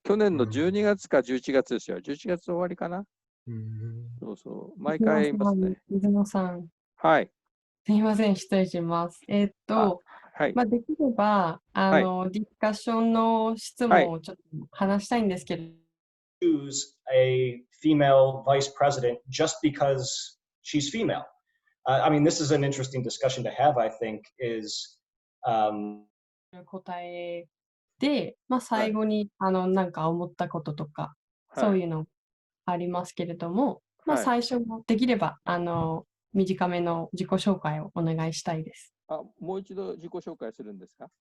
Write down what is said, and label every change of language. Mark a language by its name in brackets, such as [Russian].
[Japanese] 去年の12月か11月ですよ。11月終わりかな。そうそう。毎回会いますね。水野さん。はい。すみません、失礼します。できれば、ディスカッションの質問をちょっと話したいんですけど。 [English] Choose a female vice president just because she's female. I mean, this is an interesting discussion to have, I think, is [Japanese] 答えで、最後に、なんか思ったこととか、そういうのありますけれども、最初もできれば、短めの自己紹介をお願いしたいです。もう一度自己紹介するんですか？